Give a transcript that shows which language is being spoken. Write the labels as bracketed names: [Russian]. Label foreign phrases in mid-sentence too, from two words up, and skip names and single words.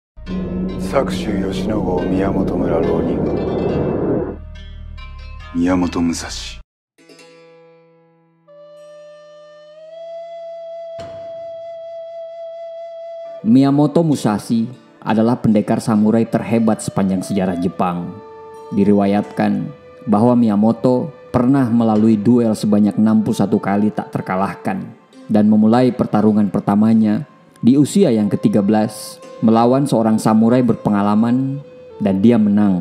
[Japanese] 作州吉野郷宮本村浪人宮本武蔵。 [Indonesian] Miyamoto Musashi adalah pendekar samurai terhebat sepanjang sejarah Jepang. Diriwayatkan bahwa Miyamoto pernah melalui duel sebanyak 61 kali tak terkalahkan dan memulai pertarungan pertamanya di usia yang ke-13 melawan seorang samurai berpengalaman dan dia menang.